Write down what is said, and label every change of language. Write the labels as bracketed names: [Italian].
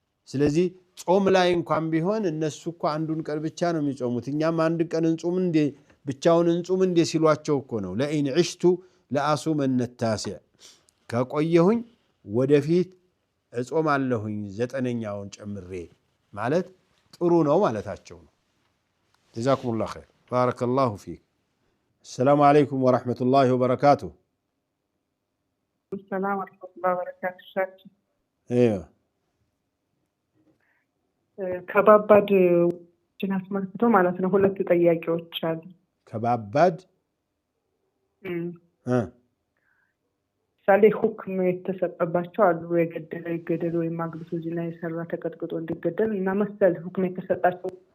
[Amharic] ስለዚህ ጾም ላይ እንኳን ቢሆን እነሱ እኮ አንዱን ቀን ብቻ ነው የሚጾሙት፣ እኛም አንድ ቀን እንጹም እንዴ ብቻውን እንጹም እንዴ ሲሏቸው እኮ ነው። ለኢን ዒሽቱ ለአሱመን ታሲዕ ከቆየሁኝ ወደፊት እጾማለሁኝ 9ኛውን ጨምሬ ማለት ጥሩ ነው ማለታቸው ነው። [Arabic] ጀዛኩሙላሁ ኸይር ባረከላሁ ፊክ። السلام عليكم ورحمة الله وبركاته. السلام ورحمة الله وبركاته. ايوه [Amharic] ከባባድ አስመልክቶ ማለት ነው 2 ጥያቄዎች አሉ። ከባባድ ሳሌ ሁክም የተሰጠባቸው አሉ። የገደለ ይገደል ወይም አግብቶ ዚና የሰራ ተቀጥቅጦ እንዲገደል እና መሰል ሁክም የተሰጣቸው።